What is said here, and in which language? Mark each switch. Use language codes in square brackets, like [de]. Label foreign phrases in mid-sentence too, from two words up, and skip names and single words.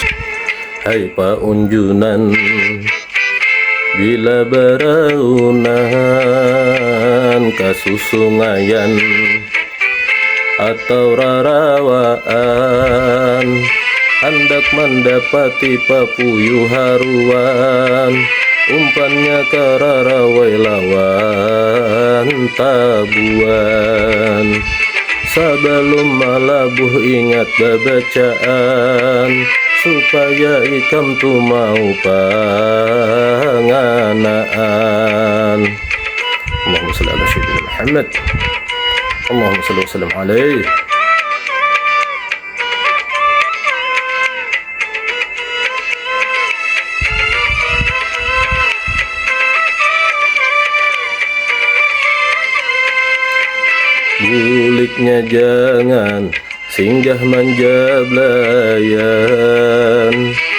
[bjn] Hai paunjunan bila beraunan kasusungayan atau rarawaan, hendak mendapati papuyu haruan, umpannya kararawai lawan tabuan. Sebelum malabuh ingat babacaan, supaya ikam tu mau panganaan. [ar] اللهم صل على سيدنا محمد اللهم صل وسلم عليه. [bjn] Buliknya jangan singgah manja belayan,